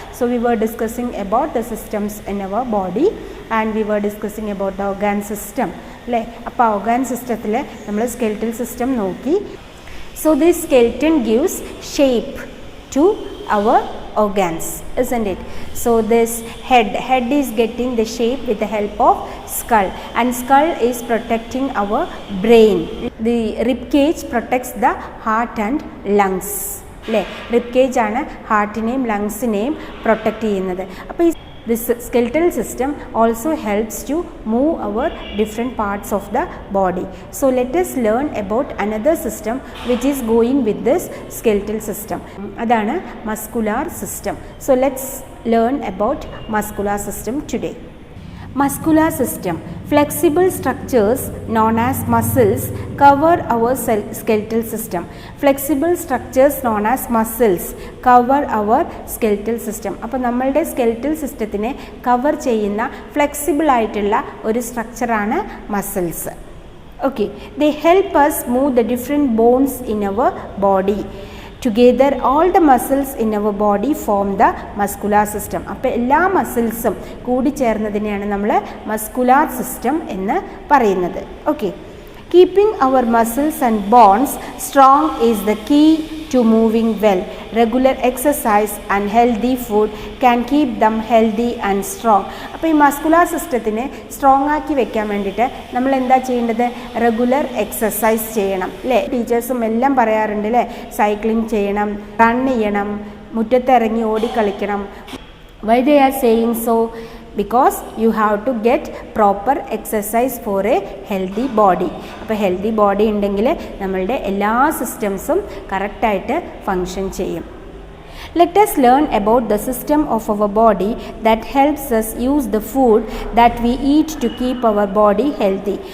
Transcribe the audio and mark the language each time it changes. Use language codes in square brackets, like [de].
[en] So we were discussing about the systems in our body and we were discussing about the organ system അല്ലേ? [ml] അപ്പോൾ organ systemത്തിൽ നമ്മൾ skeletal system നോക്കി. [en] So this skeleton gives shape to our organs, isn't it? So this head is getting the shape with the help of skull and skull is protecting our brain. The rib cage protects the heart and lungs അല്ലേ? [ml] Rib cage ആണ് ഹാർട്ടിനെയും ലങ്സിനെയും protect ചെയ്യുന്നത്. [en] അപ്പോൾ this skeletal system also helps to move our different parts of the body. So let us learn about another system which is going with this skeletal system. Adana muscular system. So let's learn about muscular system today. Muscular system. Flexible structures known as muscles cover our skeletal system. Flexible structures known as muscles cover our skeletal system. [ml] അപ്പോൾ നമ്മളുടെ skeletal സിസ്റ്റത്തിനെ cover ചെയ്യുന്ന flexible ആയിട്ടുള്ള ഒരു സ്ട്രക്ചറാണ് muscles. [en] Okay, they help us move the different bones in our body. Together all the muscles in our body form the muscular system. [ml] അപ്പോൾ എല്ലാ മസിൽസും കൂടി ചേർന്നതിനെയാണ് നമ്മൾ muscular system എന്ന് പറയുന്നത്. [en] Okay, keeping our muscles and bones strong is the key to moving well. Regular exercise and healthy food can keep them healthy and strong. [ml] അപ്പോൾ ഈ muscular സിസ്റ്റത്തിനെ strong ആക്കി വെക്കാൻ വേണ്ടിയിട്ട് നമ്മൾ എന്താ ചെയ്യേണ്ടത്? റെഗുലർ എക്സസൈസ് ചെയ്യണം അല്ലേ? ടീച്ചേഴ്സും എല്ലാം പറയാറുണ്ട് അല്ലേ? സൈക്ലിംഗ് ചെയ്യണം, റൺ ചെയ്യണം, മുറ്റത്തിറങ്ങി ഓടിക്കളിക്കണം. [en] Why they are saying so? Because you have to get proper exercise for a healthy body. [ml] അപ്പോൾ ഹെൽത്തി ബോഡി ഉണ്ടെങ്കിൽ നമ്മളുടെ എല്ലാ സിസ്റ്റംസും കറക്റ്റായിട്ട് ഫങ്ഷൻ ചെയ്യും. [en] Let us learn about the system of our body that helps us use the food that we eat to keep our body healthy.